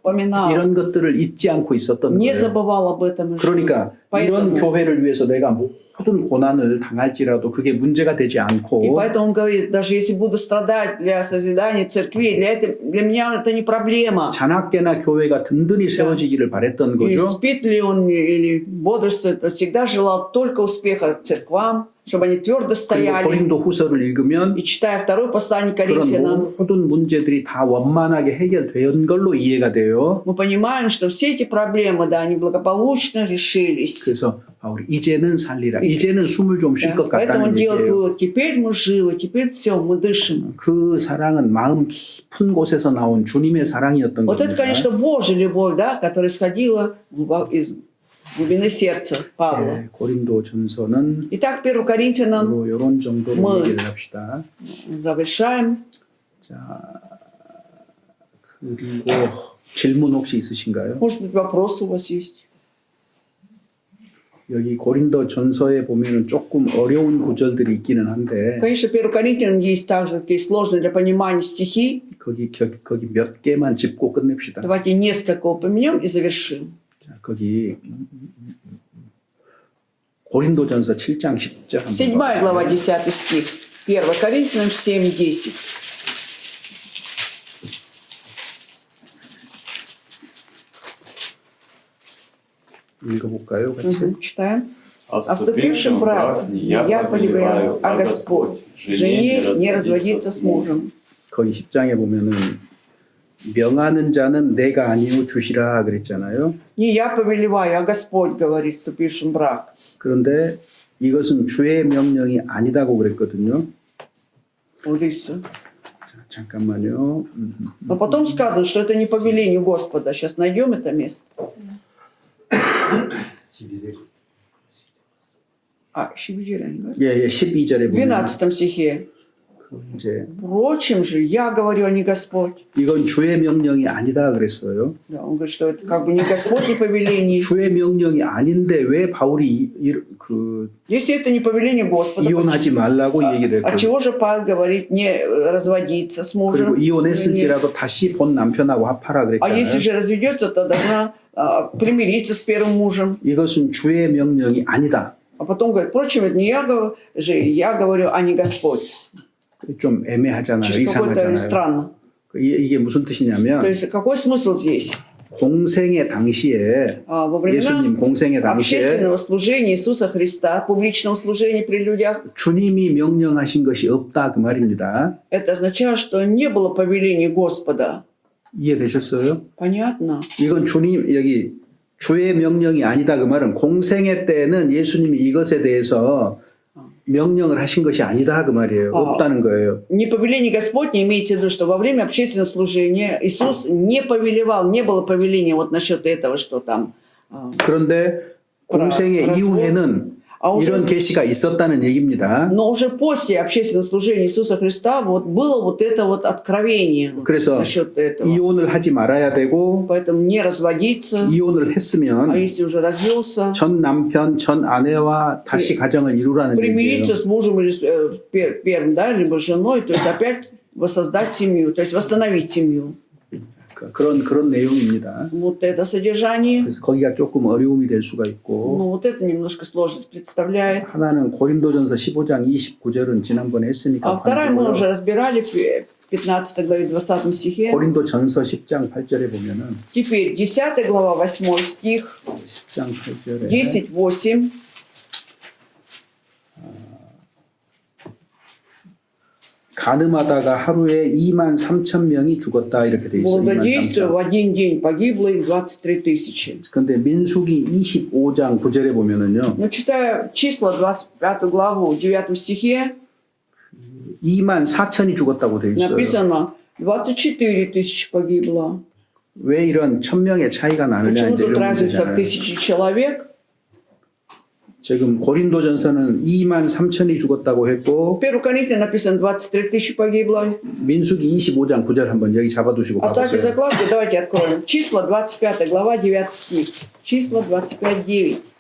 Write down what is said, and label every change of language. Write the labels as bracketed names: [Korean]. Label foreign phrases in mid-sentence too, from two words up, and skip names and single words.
[Korean] 이런 것들을 잊지 않고 있었던 [Russian] Не [Korean] 거예요. [Russian] забывал об этом и жил. [Korean] 그러니까 이런 [Russian] Поэтому, [Korean] 교회를 위해서 내가 모든 고난을 당할지라도 그게 문제가 되지 [Russian] и [Korean] 않고 [Russian] поэтому он говорит, даже если буду страдать для созидания церкви, для меня это не проблема. [Korean] 자나깨나 교회가 든든히 세워지기를 바랬던 [Russian] И [Korean] 거죠. [Russian] спит ли он или бодрствует, он всегда желал только успеха церквам, чтобы они твердо [Korean] 그리고 [Russian] стояли. [Korean] 고린도 후서를 읽으면 [Russian] И читая второе послание [Korean] 그런 [Russian] Коринфянам, [Korean] 모든 문제들이 다 원만하게 해결된 걸로 이해가 돼요. [Russian] мы понимаем, что все эти проблемы, да, они благополучно решились. [Korean] 그래서 바울이 이제는 살리라. 이제는 숨을 좀 쉴 [Russian] Да. [Korean] 것 [Russian] Поэтому он [Korean] 같다는 [Russian] делает [Korean] 얘기예요. [Russian] вывод, теперь мы живы, теперь все, мы дышим. [Korean] 그 사랑은 마음 깊은 곳에서 나온 주님의 사랑이었던 [Russian] Вот это, [Korean] 겁니다. [Russian] конечно, Божья любовь, да, которая исходила из глубины сердца Павла. [Korean] 네, 고린도 전서는 [Russian] Итак, 1 Коринфянам [Korean] 이런 정도로 뭐- 얘기를 합시다. [Russian] завершаем. [Korean] 자, 그리고 질문 혹시 있으신가요? [Russian] Может быть, вопросы у вас есть? [Korean] 여기 고린도 전서에 보면은 조금 어려운 구절들이 있기는 한데 [Russian] Конечно, 1 Коринфянам есть также такие сложные для понимания стихи. [Korean] 거기 몇 개만 짚고 끝냅시다. [Russian] Давайте несколько упомянем и завершим. [Korean] 자, 거기 고린도 전서 7장 10절 [Russian] 7 глава, 10 стих. 1 Коринфянам 7, 10. [Korean] 읽어볼까요? 같이. [Russian] Читаем. О вступившем брак не я повелеваю, а Господь. Жене не разводиться с мужем. [Korean] 거기 10장에 보면은 명하는 자는 내가 아니요 주시라 그랬잖아요. [Russian] Не я повелеваю, а Господь говорит вступившим брак. [Korean] 그런데 이것은 주의 명령이 아니다고 그랬거든요. [Russian] Вот и все. [Korean] 자, 잠깐만요. [Russian] Но потом сказано, что это не по велению Господа. Сейчас найдем это место. Шибиджирен, [Korean] 예, 12절에 [Russian] в [Korean] 보면 [Russian] 12 стихе. [Korean] 이제 [Russian] Впрочем же, я говорю, а не Господь. [Korean] 이건 주의 명령이 아니다 그랬어요. [Russian] Да, он говорит, что это как бы не Господь, не повеление. [Korean] 주의 명령이 아닌데 왜 바울이 [Russian] Если это не повеление Господа, [Korean] 이혼하지 말라고 얘기를 [Russian] от [Korean] 했고 [Russian] чего же Павел говорит не разводиться с [Korean] 그리고 [Russian] мужем? [Korean] 이혼했을지라도 다시 본 남편하고 합하라 [Russian] А если [Korean] 그랬잖아요. [Russian] же разведется, то должна примириться с первым мужем. [Korean] 이것은 주의 명령이 아니다. [Russian] А потом говорит, впрочем, это не я говорю, я говорю, а не Господь. [Korean] 좀 애매하잖아요. [Russian] Сейчас какое-то [Korean] 이상하잖아요. [Russian] странно. [Korean] 이게 무슨 [Russian] То [Korean] 뜻이냐면 [Russian] есть какой смысл здесь? [Korean] 공생의 당시에 [Russian] Во времена [Korean] 예수님 공생의 당시에 [Russian] общественного служения Иисуса Христа, публичного служения при людях, [Korean] 주님이 명령하신 것이 없다 그 말입니다. [Russian] это означает, что не было повеления Господа. [Korean] 이해되셨어요? [Russian] Понятно? [Korean] 이건 주님 여기 주의 명령이 아니다 그 말은 공생의 때는 예수님이 이것에 대해서 명령을 하신 것이 아니다 그 말이에요. 없다는 거예요. [Russian] Не повеление Господне имеется в виду, что во время общественного служения Иисус не повелевал, не было повеления вот насчет этого, что там. [Korean] 그런데 공생의 [Russian] развод. [Korean] 이후에는 [Russian] А [Korean] 이런 [Russian] уже, [Korean] 계시가 있었다는 얘기입니다. [Russian] но уже после общественного служения Иисуса Христа вот было вот это вот откровение [Korean] 그래서 [Russian] насчет этого. [Korean] 이혼을 하지 말아야 되고 [Russian] Поэтому не разводиться, [Korean] 이혼을 [Russian] а [Korean] 했으면 [Russian] если уже развелся, [Korean] 전 남편, 전 아내와 다시 가정을 이루라는 얘기예요. [Russian] примириться с мужем или с первым, да, либо с женой, то есть опять воссоздать семью, то есть восстановить семью. [Korean] 그런 내용입니다. [Russian] Вот это содержание, [Korean] 그래서 거기가 조금 어려움이 될 수가 있고 [Russian] ну вот это немножко сложность представляет. [Korean] 하나는 고린도전서 15장 29절은 지난번에 했으니까 [Russian] А вторая мы [Korean] 반대고요. [Russian] уже разбирали в 15 главе 20 стихе. [Korean] 고린도전서 10장 8절에 보면은 [Russian] Теперь 10 глава 8 стих, [Korean] 10장 8절에 [Russian] 10, 8. [Korean] 간음하다가 하루에 2만 3천 명이 죽었다 이렇게 돼 있어요. 2만 [Russian] Благодействие [Korean] 3천. [Russian] в один день погибло их 23 тысячи. [Korean] 근데 민수기 25장 9절에 보면은요. [Russian] Но читая числа 25 главу 9 стихе, [Korean] 2만 4천이 죽었다고 돼 있어요. [Russian] написано 24 тысячи погибло. [Korean] 왜 이런 1000명의 차이가 나느냐 [Russian] Почему [Korean] 이제 [Russian] тут [Korean] 이런 [Russian] разница в [Korean] 문제잖아요. [Russian] 1000 человек? [Korean] 지금 고린도전서는 2만 3천이 죽었다고 했고 [Russian] В 1 Коринфянам написано 23 тысячи погибло. [Korean] 민수기 25장 9절 한번 여기 잡아두시고 [Russian] Оставьте [Korean] 봐보세요. [Russian] закладку, давайте откроем. Числа 25 глава 9 стих. Числа 25, 9.